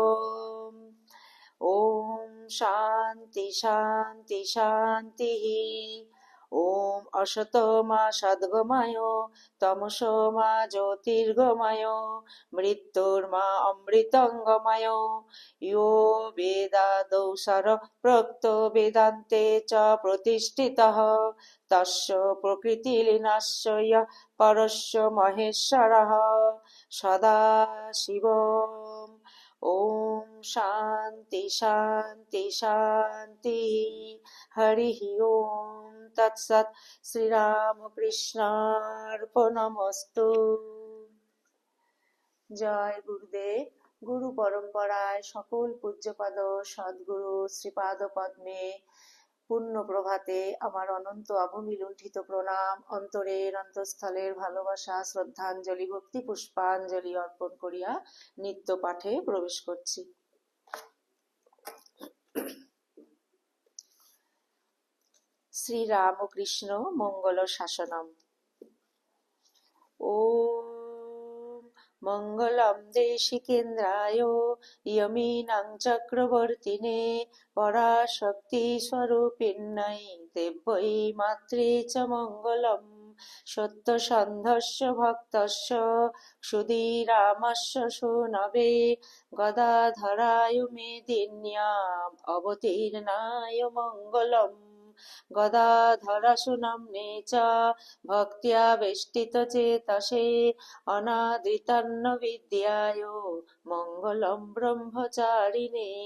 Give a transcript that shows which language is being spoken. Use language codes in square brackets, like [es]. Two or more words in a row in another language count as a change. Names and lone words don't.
[sa] ओम शांति शांति शांति ओम असतो मा सद्गमय तमसो मा ज्योतिर्गमय मृत्युर्मा अमृतंगमय यो वेदादौ प्रोक्तो वेदान्ते च प्रतिष्ठितः तस्य प्रकृतिलीनस्य यः परस्य महेश्वरः सदा शिव ओम शांति शांति शांति हरि ओम तत्सत श्री राम कृष्णार्पणमस्तु [bn] জয় গুরুদেব। গুরু পরম্পরায় সকল পূজ্যপাদ সদ্গুরু শ্রীপাদ পদ্মে পূর্ণ প্রভাতে আমার অনন্ত অভূমি লুণ্ঠিত প্রণাম, অন্তরের অন্তঃস্থলের ভালোবাসা, শ্রদ্ধাঞ্জলি, ভক্তি পুষ্পাঞ্জলি অর্পণ করিয়া নিত্য পাঠে প্রবেশ করছি। [sa] শ্রী রামকৃষ্ণ মঙ্গল শাসনম। ওম মঙ্গলম দেশিকেন্দ্রায় यमीनां चक्रवर्तिने पराशक्ति स्वरूपिण्यै देव्यै मात्रे च मङ्गलम् सत्यसन्धस्य भक्तस्य क्षुदिरामस्य सूनवे गदाधराय मेदिन्याम् अवतीर्णाय मङ्गलम् गदाधरसुनाम्ने च भक्त्या वेष्टितचेतसे अनादृतन्नविद्याय मङ्गलं ब्रह्मचारिणे